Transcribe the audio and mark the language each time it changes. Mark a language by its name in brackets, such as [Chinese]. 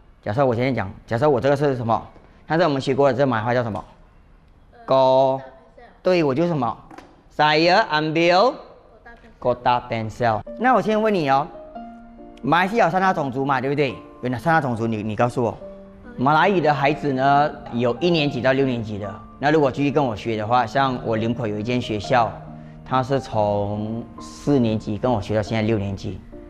[Chinese] 假设我现在讲，假设我这个是什么？上次我们学过的这马来话叫什么？Go。对，我就是什么 ？ [Malay] Saya ambil kota pensel。 [Chinese] 那我先问你哦，马来西亚有3大种族嘛，对不对？有哪3大种族？你告诉我。马来语的孩子呢，有1年级到6年级的。那如果继续跟我学的话，像我林口有一间学校，他是从4年级跟我学到现在6年级。